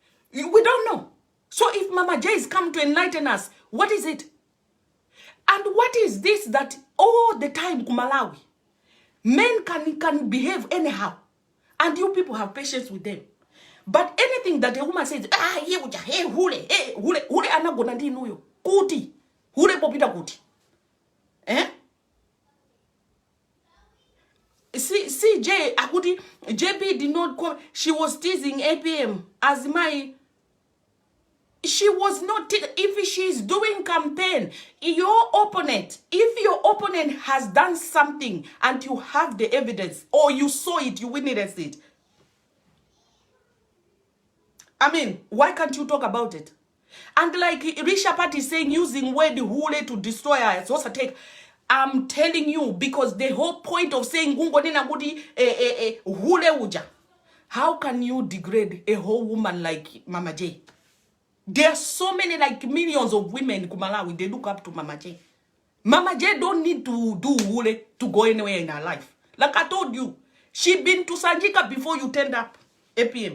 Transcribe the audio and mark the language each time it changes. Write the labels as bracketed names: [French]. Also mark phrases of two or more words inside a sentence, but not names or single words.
[English] So if Mama J is come to enlighten us, what is it? And what is this that all the time Kumalawi, men can behave anyhow, and you people have patience with them. But anything that a woman says, [Nyanja] hey, hule anagona ndi nuyo kuti hule popita kuti, CJ akuti JP [English] did not call. She was teasing APM as my. She was not. If she's doing campaign, your opponent, if your opponent has done something and you have the evidence or you saw it, you witnessed it. I mean, why can't you talk about it? And like Risha Pat is saying, using word hule to destroy her, it's also take. I'm telling you, because the whole point of saying [Nyanja] hule uja, [English] how can you degrade a whole woman like Mama J? There are so many, like millions of women in Kumalawi, they look up to Mama J. Mama J don't need to do hule to go anywhere in her life. Like I told you, she been to Sanjika before you turned up APM.